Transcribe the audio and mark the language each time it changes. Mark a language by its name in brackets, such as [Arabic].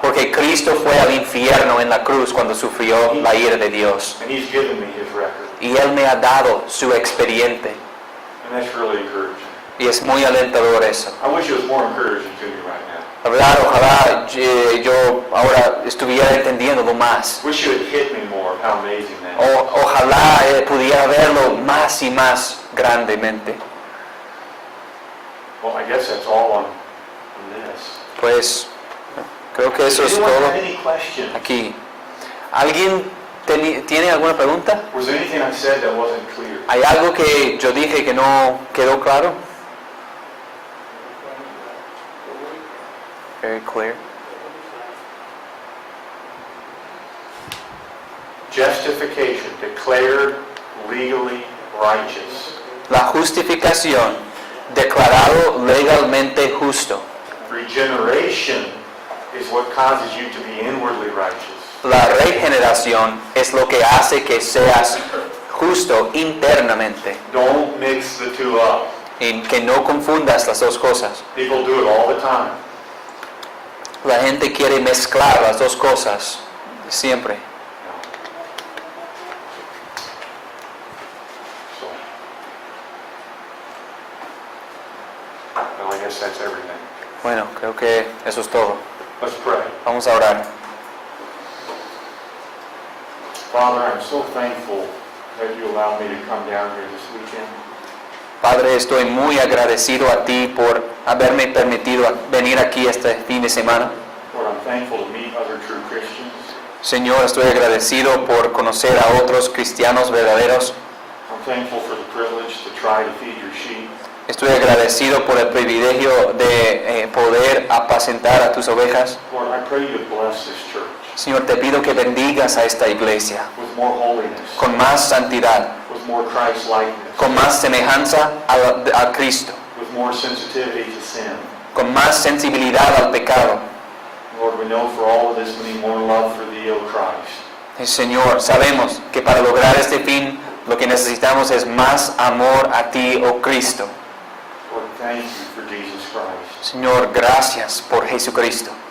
[Spanish] Porque Cristo fue al infierno en la cruz cuando sufrió la ira de Dios. [English] And he's given me his record. [Spanish] Y Él me ha dado su expediente. [English] And that's really encouraging. [Spanish] Y es muy alentador eso. [English] I wish it was more encouraging to me right now. [Spanish] La verdad, ojalá yo ahora estuviera entendiéndolo más. [English] Wish you had hit me more of how amazing that is. [Spanish] Ojalá pudiera verlo más y más grandemente. [English] Well, I guess that's all on this. [Spanish] Pues creo que eso [English] Does [Spanish] es [English] anyone have [Spanish] todo [English] any questions? [Spanish] aquí. ¿Alguien tiene alguna pregunta? [English] Was there anything I said that wasn't clear? [Spanish] ¿Hay algo que yo dije que no quedó claro? [English] Very clear. Justification, declared legally righteous. [Spanish] La justificación, declarado legalmente justo. [English] Regeneration is what causes you to be inwardly righteous. [Spanish] La regeneración es lo que hace que seas justo internamente [English] Don't mix the two up. [Spanish] y que no confundas las dos cosas. [English] People do it all the time. [Spanish] La gente quiere mezclar las dos cosas siempre. [English] So, well, I guess that's everything. [Spanish] Bueno, creo que eso es todo. [English] Let's pray. [Spanish] Vamos a orar. [English] Father, I'm so thankful that you allowed me to come down here this weekend. [Spanish] Padre, estoy muy agradecido a ti por haberme permitido venir aquí este fin de semana. [English] Lord, I'm thankful to meet other true Christians. [Spanish] Señor, estoy agradecido por conocer a otros cristianos verdaderos. [English] I'm thankful for the privilege to try to feed your sheep. [Spanish] Estoy agradecido por el privilegio de poder apacentar a tus ovejas. [English] Lord, I pray you to bless this church [Spanish] Señor, te pido que bendigas a esta iglesia [English] with more holiness, [Spanish] con más santidad, [English] with more Christ-likeness, [Spanish] con más semejanza a Cristo, [English] with more sensitivity to sin. [Spanish] con más sensibilidad al pecado. [English] Lord, we know for all of this we need more love for thee, O Christ. [Spanish] Señor, sabemos que para lograr este fin lo que necesitamos es más amor a ti, oh Cristo. [English] Lord, thank you for Jesus Christ. [Spanish] Señor, gracias por Jesucristo.